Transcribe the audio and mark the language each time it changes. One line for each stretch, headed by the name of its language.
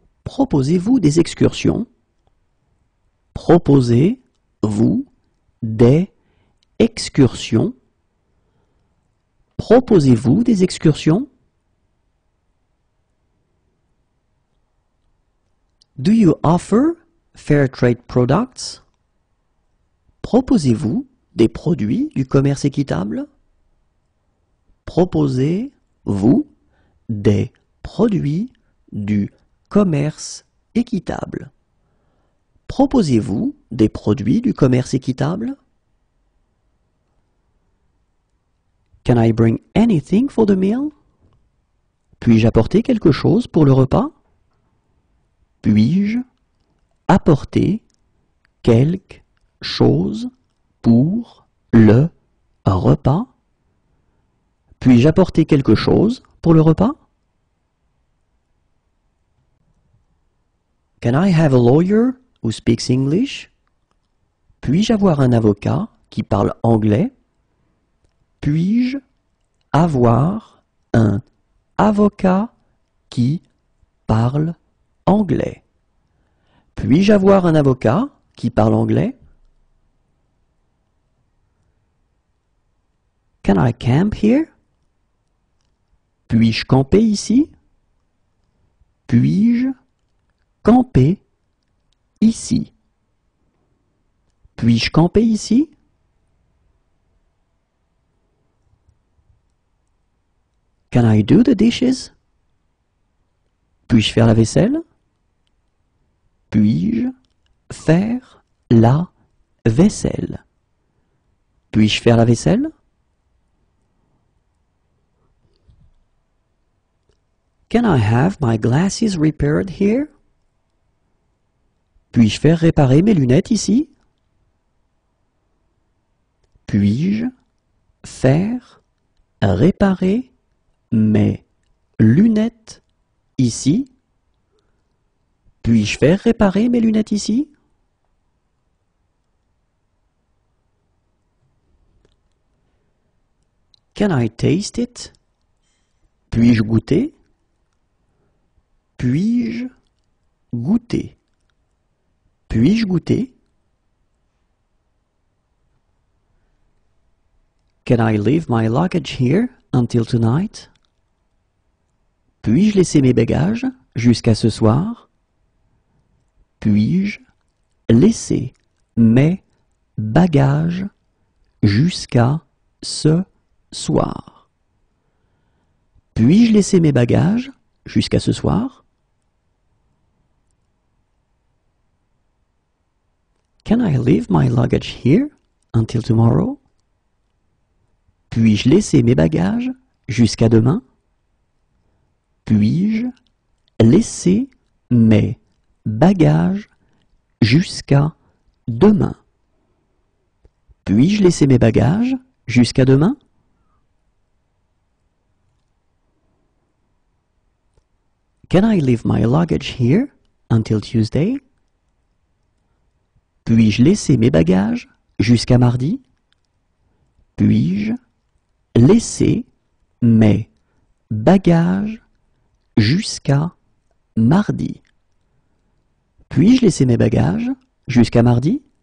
French: Proposez-vous des excursions? Proposez-vous des excursions? Proposez-vous des excursions?
English: Do you offer fair trade products?
French: Proposez-vous des produits du commerce équitable? Proposez-vous des produits du commerce équitable? Proposez-vous des produits du commerce équitable?
English: Can I bring anything for the meal?
French: Puis-je apporter quelque chose pour le repas? Puis-je apporter quelque chose pour le repas? Puis-je apporter quelque chose pour le repas?
English: Can I have a lawyer who speaks English?
French: Puis-je avoir un avocat qui parle anglais? Puis-je avoir un avocat qui parle anglais? Puis-je avoir un avocat qui parle anglais?
English: Can I camp here?
French: Puis-je camper ici? Puis-je camper ici? Puis-je camper ici?
English: Can I do the dishes?
French: Puis-je faire la vaisselle? Puis-je faire la vaisselle? Puis-je faire la vaisselle?
English: Can I have my glasses repaired here?
French: Puis-je faire réparer mes lunettes ici? Puis-je faire réparer mes lunettes ici? Puis-je faire réparer mes lunettes ici?
English: Can I taste it?
French: Puis-je goûter? Puis-je goûter? Puis-je goûter?
English: Can I leave my luggage here until tonight?
French: Puis-je laisser mes bagages jusqu'à ce soir? Puis-je laisser mes bagages jusqu'à ce soir? Puis-je laisser mes bagages jusqu'à ce soir?
English: Can I leave my luggage here until tomorrow?
French: Puis-je laisser mes bagages jusqu'à demain? Puis-je laisser mes bagages jusqu'à demain? Puis-je laisser mes bagages jusqu'à demain?
English: Can I leave my luggage here until Tuesday?
French: Puis-je laisser mes bagages jusqu'à mardi? Puis-je laisser mes bagages jusqu'à mardi? Puis-je laisser mes bagages jusqu'à mardi?